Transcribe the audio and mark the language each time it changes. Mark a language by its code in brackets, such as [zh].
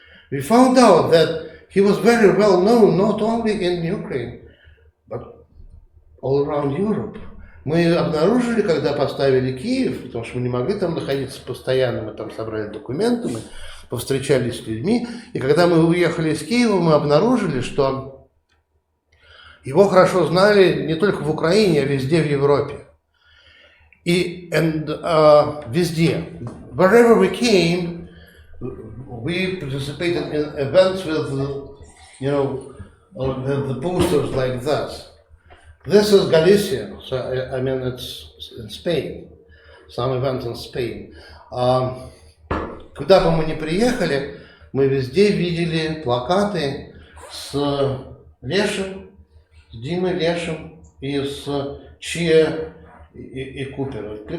[en] We found out that he was very well known not only in Ukraine, but all around Europe. [ru] Мы обнаружили, когда поставили Киев, потому что мы не могли там находиться постоянно, мы там собрали документы, мы повстречались с людьми, и когда мы уехали из Киева, мы обнаружили, что его хорошо знали не только в Украине, а везде в Европе. И везде, [en] wherever we came, we participated in events with, the posters like this. This is Galicia, so I mean it's in Spain, some event in Spain. [ru] Куда бы мы ни приехали, мы везде видели плакаты с Лешем, с Димой Лешем и с Chia и Купером.